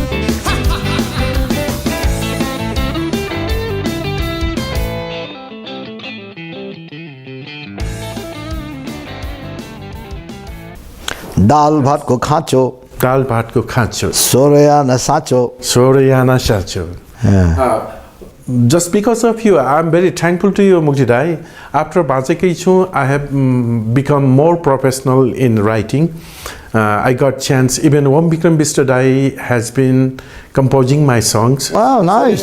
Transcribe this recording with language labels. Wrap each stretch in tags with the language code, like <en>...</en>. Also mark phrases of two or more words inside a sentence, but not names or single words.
<ne>दाल भातको खाँचो दाल भातको खाँचो. सोरे आना साँचो. सोह्र आना साँचो.</ne> <en>Just because of you, I'm very thankful to you, Mukti Dai. After Bachek Chu, I have become more professional in writing. I got chance. Even Om Bikram Bistar Dai has been composing my songs. Wow, nice.</en>